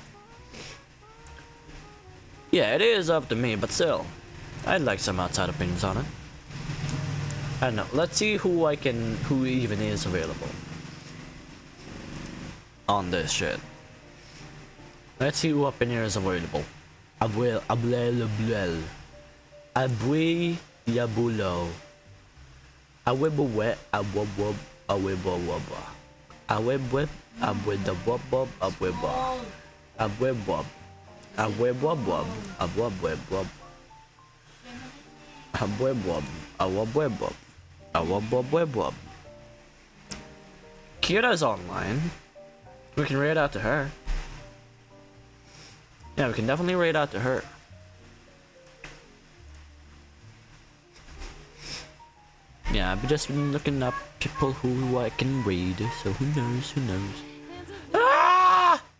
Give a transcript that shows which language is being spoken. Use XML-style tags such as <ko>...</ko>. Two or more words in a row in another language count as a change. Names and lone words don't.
<en>Yeah, it is up to me, but still. I'd like some outside opinions on it. I don't know. Let's see who even is available on this shit. Let's see who up in here is available. Abwe Yabulo. Awebwe Awobob Awebwaba. Awebweb Awedabwobob Awebob. Awebob. Awebob Awobwebob. Awebob Awobwebob. Awobwebob. Kira's online. We can raid out to her. Yeah, we can definitely raid out to her. Yeah, I've just been looking up people who I can raid, so who knows, Ah!</en>